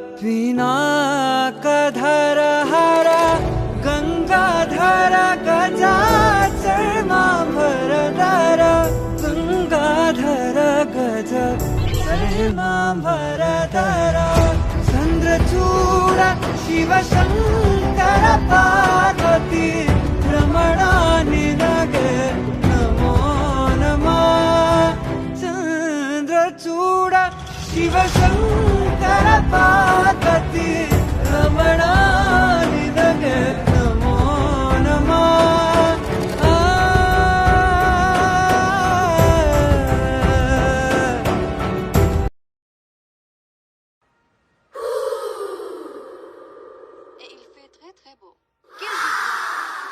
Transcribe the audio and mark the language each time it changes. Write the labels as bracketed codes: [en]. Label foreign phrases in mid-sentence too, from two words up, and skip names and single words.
[kn] ಪಿನಾಕಧರ ಹರ ಗಂಗಾಧರ ಗಜಾಚರ್ಮಾಂಬರಧರ ಗಂಗಾಧರ ಗಜ ಚರ್ಮಾಂಬರಧರ ಚಂದ್ರಚೂಡ ಶಿವಶಂಕರ ಪಾರ್ವತಿ ರಮಣ ನಿನಗೆ ನಮೋ ನಮಃ. ಚಂದ್ರಚೂಡ ಶಿವಶಂಕರ ಪಾರ್ವತಿ ರಮಣ ನಿನಗೆ ನಮೋ ನಮಃ. [fr] Et il fait très très beau. Quel journal?